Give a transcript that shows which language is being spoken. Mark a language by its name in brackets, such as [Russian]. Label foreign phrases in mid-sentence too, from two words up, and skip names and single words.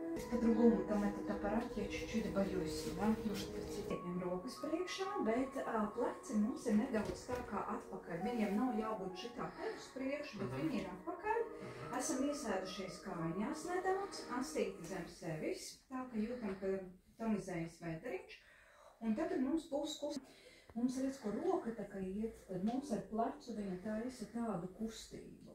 [Russian] по-другому там этот аппарат я чуть-чуть боюсь, да, может [Latvian] pacitiem rokas priekšā, bet pleci mums ir nedaudz tā kā atpakaļ. Viņiem nav jābūt šitā uz priekšu, bet viņi ir atpakaļ. Esam iesēdušies kājās nedaudz, astīti zem sevis, tā ka jūtam, ka tonizējas vēderiņš. Un tagad mums būs mums redz, ko roka tā kā iet, tad mums ar plecu viņa taisa tādu kustību.